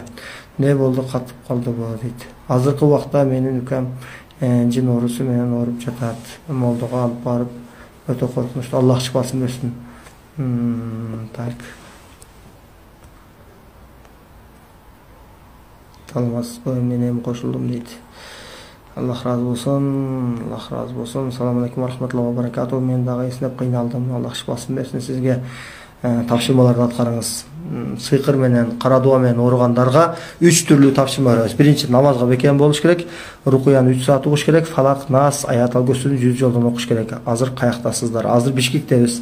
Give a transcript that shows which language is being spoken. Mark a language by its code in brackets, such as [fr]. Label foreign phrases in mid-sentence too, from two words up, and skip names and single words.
[ky] Не болду, катып калды бу дейт. Азыркы убакта менин үкем жин оорусу менен ооруп жатат. Молдого алып барып өтө коркунучтуу. Аллах шифасын берсин. Так. Талмасызбы, мен эми кошулдум дейт. Аллах разы болсын. Аллах разы болсын. [ar] سلام عليكم ورحمة الله وبركاته. [ky] Мен дагы эснеп кыйналдым. Аллах шифасын берсин сизге. Тапшырмаларды аткарыңыз. Сыйкыр менен, кара дуа менен ооругандарга 3 түрлүү тапшырма беребиз. Биринчи, намазга бекем болуш керек. Рукуяны 3 саат окуш керек. Фалак, Нас, Аят алкөсүн 100 жолдон окуш керек. Азыр каяктасыздар? Азыр Бишкектебиз.